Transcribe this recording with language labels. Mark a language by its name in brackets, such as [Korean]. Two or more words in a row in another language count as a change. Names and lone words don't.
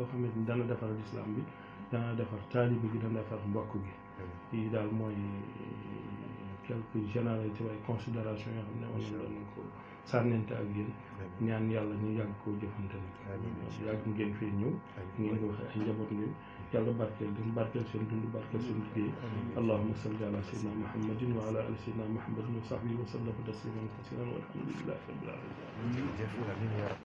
[Wolof] xamante ni dana defar l'islam bi dana defar taalibe gi dana defar mbokk gi lii daal mooy [French] quelques généralités [Wolof] waaye considération yoo xam ne on doon ko sànnente ak yéen ñaan yàlla ñu yàgg koo jëfante nag yàgg ngeen fii ñëw ngeen ko waxee ay njaboot ngeen yàlla barkeel leen barkeel seen dund barkeel seen liggéey [Arabic] اللهم صل على سيدنا محمد وعلى آل سيدنا محمد وصحبه وسلم تسليما كثيرا والحمد لله رب العالمين